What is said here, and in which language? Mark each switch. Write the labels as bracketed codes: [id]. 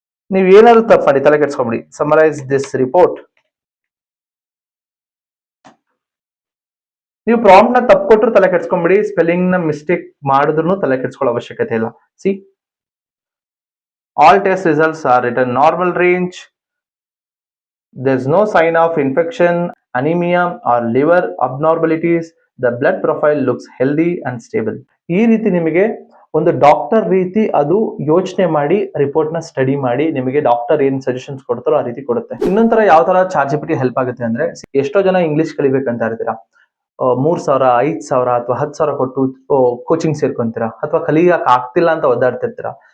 [kn] ನೀವು ಏನಾದ್ರು ತಪ್ಪು ಮಾಡಿ ತಲೆ ಕೆಡ್ಸ್ಕೊಂಬಿಡಿ. [en] Summarise this report. [kn] ನೀವು ಪ್ರಾಂಪ್ಟ್ ನ ತಪ್ಪು ಕೊಟ್ಟರು ತಲೆ ಕೆಡ್ಸ್ಕೊಂಬಿಡಿ, ಸ್ಪೆಲ್ಲಿಂಗ್ ನ ಮಿಸ್ಟೇಕ್ ಮಾಡಿದ್ರು ತಲೆ ಕೆಡ್ಸ್ಕೊಳ್ಳೋ ಅವಶ್ಯಕತೆ ಇಲ್ಲ. [en] See, all test results are return normal range. There is no sign of infection, anemia or liver abnormalities. The blood profile looks healthy and stable. [kn] ಈ ರೀತಿ ನಿಮಗೆ ಒಂದು ಡಾಕ್ಟರ್ ರೀತಿ ಅದು ಯೋಚನೆ ಮಾಡಿ ರಿಪೋರ್ಟ್ ನ ಸ್ಟಡಿ ಮಾಡಿ ನಿಮಗೆ ಡಾಕ್ಟರ್ ಏನ್ ಸಜೆಷನ್ಸ್ ಕೊಡ್ತಾರೋ ಆ ರೀತಿ ಕೊಡುತ್ತೆ. ಇನ್ನೊಂಥರ ಯಾವ ತರ ChatGPT ಹೆಲ್ಪ್ ಆಗುತ್ತೆ ಅಂದ್ರೆ, ಎಷ್ಟೋ ಜನ ಇಂಗ್ಲಿಷ್ ಕಲಿಬೇಕಂತ ಇರ್ತೀರಾ, 3,000 5,000 ಅಥವಾ 10,000 ಕೊಟ್ಟು ಕೋಚಿಂಗ್ ಸೇರ್ಕೊಂತೀರಾ, ಅಥವಾ ಕಲಿಯಕ್ ಆಗ್ತಿಲ್ಲ ಅಂತ ಒದ್ದಾಡ್ತಿರ್ತೀರಾ.